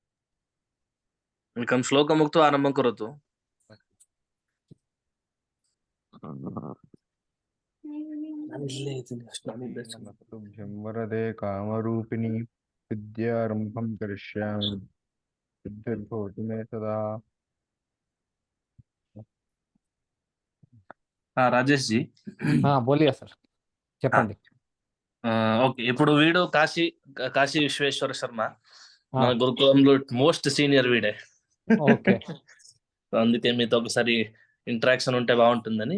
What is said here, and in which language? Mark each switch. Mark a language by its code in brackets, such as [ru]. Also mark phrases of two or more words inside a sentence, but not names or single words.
[sa] एकं श्लोकम् उक्त्वा आरम्भं करोतु। नमस्तुभ्यं वरदे कामरूपिणि विद्यारम्भं करिष्यामि सिद्धिर्भवतु मे सदा। [hi] రాజేష్ జీ बोलिए सर చెప్పండి. [te] ఓకే, ఇప్పుడు వీడు కాశీ విశ్వేశ్వర శర్మ మన ఆ, గురుకులంలో [en] most senior [te] వీడే. ఓకే. సో అందుకే మీతో ఒకసారి ఇంటరాక్షన్ ఉంటే బాగుంటుందని.